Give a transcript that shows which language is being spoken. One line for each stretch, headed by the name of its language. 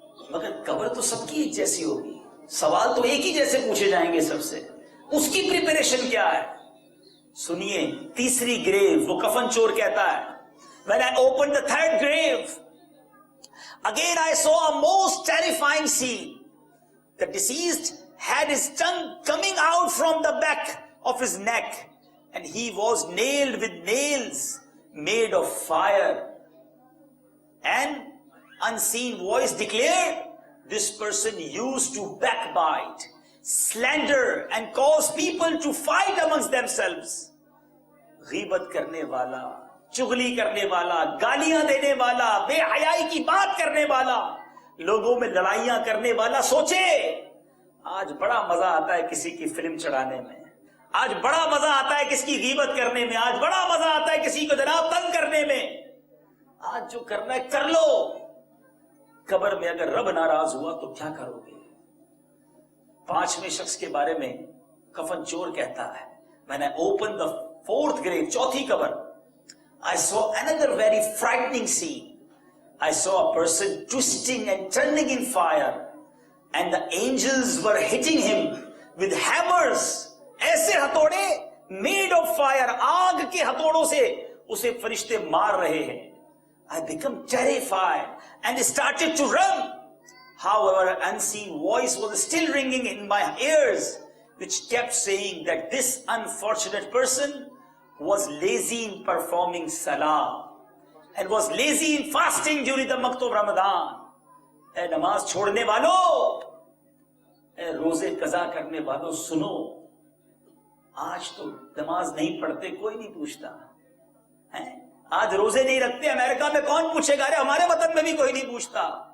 Urdu: مگر قبر تو سب کی ایک جیسی ہوگی, سوال تو ایک ہی جیسے پوچھے جائیں گے سب سے. اس کی پریپریشن کیا ہے؟ سنیے, تیسری گریو, وہ کفن چور کہتا ہے,
English: when I opened the third grave, again I saw a most terrifying scene. The deceased had his tongue coming out from the back of his neck, and he was nailed with nails made of fire. An unseen voice declared, this person used to backbite, slander and cause people to fight amongst themselves.
Urdu: غیبت کرنے والا, چغلی کرنے والا, گالیاں دینے والا, بے حیائی کی بات کرنے والا, لوگوں میں لڑائیاں کرنے والا. سوچے آج بڑا مزہ آتا ہے کسی کی فلم چڑھانے میں, آج بڑا مزہ آتا ہے کسی کی غیبت کرنے میں, آج بڑا مزہ آتا ہے کسی کو جناب تنگ کرنے میں. آج جو کرنا ہے کر لو. قبر میں اگر رب ناراض ہوا تو کیا کرو گے؟ پانچویں شخص کے بارے میں کفن چور کہتا ہے,
English: when I opened the fourth grave,
Urdu: چوتھی قبر,
English: I saw another very frightening scene. I saw a person twisting and turning in fire, and the angels were hitting him with hammers.
Urdu: ایسے ہتھوڑے
English: made of fire,
Urdu: آگ کے ہتھوڑوں سے اسے فرشتے مار رہے ہیں.
English: I became terrified and started to run. However, an unseen voice was still ringing in my ears, which kept saying that this unfortunate person was lazy in performing salah and was lazy in fasting during the month of Ramadan.
Urdu: اے نماز چھوڑنے والوں, اے روزے قضا کرنے والوں, سنو, آج تو نماز نہیں پڑھتے کوئی نہیں پوچھتا ہے, آج روزے نہیں رکھتے, امریکہ میں کون پوچھے گا؟ ارے ہمارے وطن میں بھی کوئی نہیں پوچھتا.